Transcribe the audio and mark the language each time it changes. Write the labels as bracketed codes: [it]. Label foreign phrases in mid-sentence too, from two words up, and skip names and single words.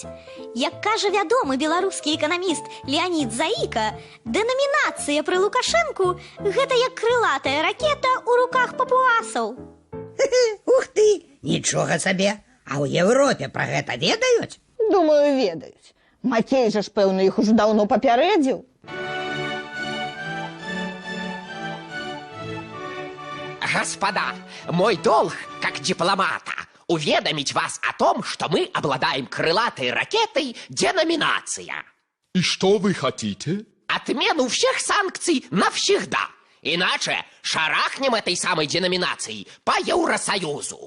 [be] Як кажа вядомы беларускі эканаміст Леонид Заіка, дэнамінацыя пры Лукашэнку – гэта як крылатая ракета ў руках папуасаў. Ух ты, нічога сабе. А ў Европе пра гэта ведаюць? Думаю, ведаюць. Макей жа ж, пэўна, іх ужо даўно папярэдзіў. [ru] Господа, мой долг, как дипломата, уведомить вас о том, что мы обладаем крылатой ракетой «Деноминация». И что вы хотите? Отмену всех санкций навсегда. Иначе шарахнем этой самой деноминацией по Евросоюзу.